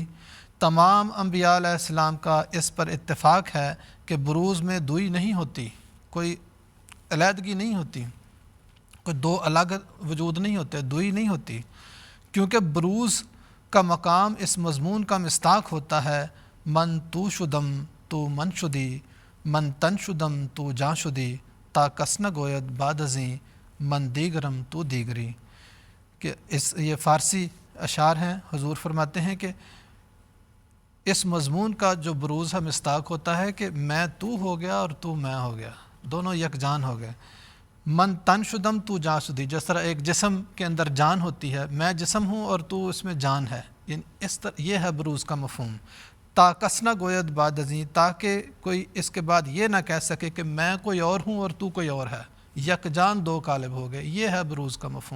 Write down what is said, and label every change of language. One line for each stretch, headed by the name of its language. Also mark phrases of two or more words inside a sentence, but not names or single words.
Urdu: تمام انبیاء علیہ السلام کا اس پر اتفاق ہے کہ بروز میں دوئی نہیں ہوتی، کوئی علیحدگی نہیں ہوتی، کوئی 2 الگ وجود نہیں ہوتے، دوئی نہیں ہوتی، کیونکہ بروز کا مقام اس مضمون کا مصداق ہوتا ہے،
Persian: من تو شدم تو من شدی، من تن شدم تو جاں شدی، تا کس نہ گوید بعد ازیں، من دیگرم تو دیگری۔
Urdu: کہ یہ فارسی اشعار ہیں۔ حضور فرماتے ہیں کہ اس مضمون کا جو بروز ہے مصداق ہوتا ہے کہ میں تو ہو گیا اور تو میں ہو گیا، دونوں یکجان ہو گئے۔
Persian: من تن شدم تو جان شدی،
Urdu: جس طرح ایک جسم کے اندر جان ہوتی ہے، میں جسم ہوں اور تو اس میں جان ہے، یعنی اس طرح یہ ہے بروز کا مفہوم۔
Persian: تا کس نہ گوید بعد ازیں،
Urdu: تاکہ کوئی اس کے بعد یہ نہ کہہ سکے کہ میں کوئی اور ہوں اور تو کوئی اور ہے، یکجان 2 قالب ہو گئے، یہ ہے بروز کا مفہوم۔